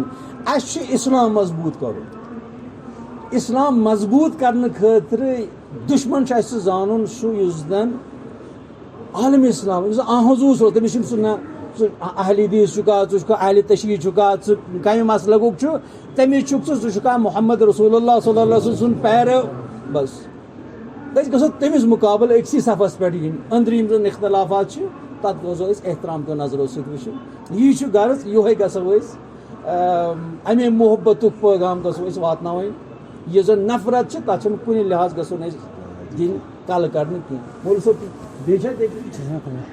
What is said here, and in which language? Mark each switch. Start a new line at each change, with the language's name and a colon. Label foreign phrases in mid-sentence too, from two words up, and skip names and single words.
Kashmiri: اَسہِ چھُ اسلام مضبوٗط کرُن اسلام مضبوٗط کرنہٕ خٲطرٕ دُشمن چھُ اَسہِ سُہ زانُن سُہ یُس زن عالمِ اسلام یُس زن حضوٗر اوس تٔمِس چھُنہٕ سُہ نہ ژٕ اہلِ حدیٖث چھُکھا ژٕ چھُکھا اہلِ تشیٖع چھُکھا ژٕ کمہِ مسلکُک چھُ تٔمِس چھُکھ ژٕ چھُکھا
Arabic: محمد رسول اللہ صلی اللہ علیہ وسلم
Kashmiri: سُنٛد پیرو بس أسۍ گژھو تٔمِس مُقابلہٕ أکسٕے صفس پٮ۪ٹھ یِنۍ أنٛدرٕ یِم زن اختلافات چھِ تتھ گژھو أسۍ احترام کیو نظرو سۭتۍ وٕچھُن یی چھُ غرض یِہوے گژھو أسۍ امے محبتُک پیغام گژھو أسۍ واتناوٕنۍ یُس زن نفرت چھِ تتھ چھنہٕ کُنہِ لحاظ گژھو نہٕ أسۍ دِنۍ کلہٕ کڑنہٕ کینٛہہ مولوی صٲب بیٚیہِ چھا